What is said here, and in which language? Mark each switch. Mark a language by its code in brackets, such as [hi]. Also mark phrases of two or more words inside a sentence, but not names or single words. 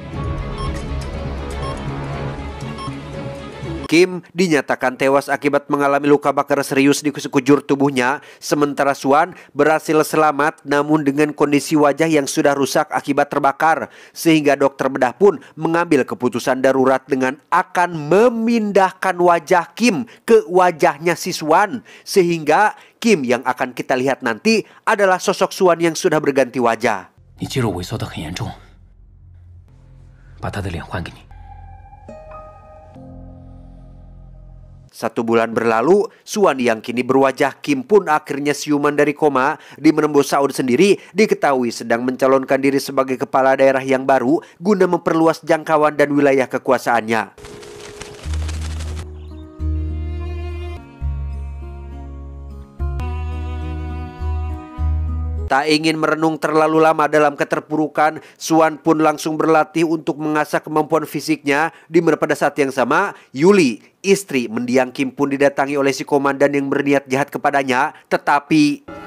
[id] Kim dinyatakan tewas akibat mengalami luka bakar serius di sekujur tubuhnya, sementara Suan berhasil selamat namun dengan kondisi wajah yang sudah rusak akibat terbakar, sehingga dokter bedah pun mengambil keputusan darurat dengan akan memindahkan wajah Kim ke wajahnya si Suan, sehingga Kim yang akan kita lihat nanti adalah sosok Suan yang sudah berganti wajah. [zh] 你肌肉萎缩得很严重，把他的脸还给你。 [id] 1 bulan berlalu, Suan yang kini berwajah Kim pun akhirnya siuman dari koma, di mana bos Saud sendiri diketahui sedang mencalonkan diri sebagai kepala daerah yang baru guna memperluas jangkauan dan wilayah kekuasaannya. Tak ingin merenung terlalu lama dalam keterpurukan, Suan pun langsung berlatih untuk mengasah kemampuan fisiknya, di mana pada saat yang sama, Yuli, istri mendiang Kim pun didatangi oleh si komandan yang berniat jahat kepadanya, tetapi